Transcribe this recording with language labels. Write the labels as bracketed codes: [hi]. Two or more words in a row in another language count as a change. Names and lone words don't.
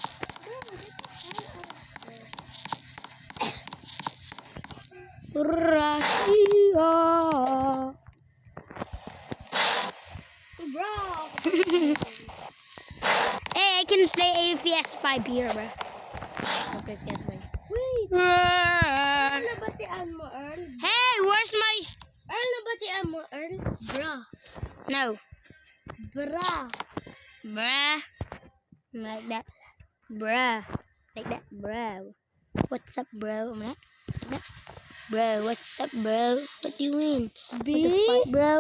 [en] Russia. Bro! Hey, I can play APS 5 here, bro. Okay, PS5. Wait! Earl, [hil] nabatian mo, [en] Earl? Hey, where's my... Earl, [hil] nabatian mo, [en] Earl? Bro. No. Bra. Bruh. Like that. Bruh. Like that, bro. What's up, bro? Like that. Bro, what's up, bro? What do you mean? What the fuck, bro?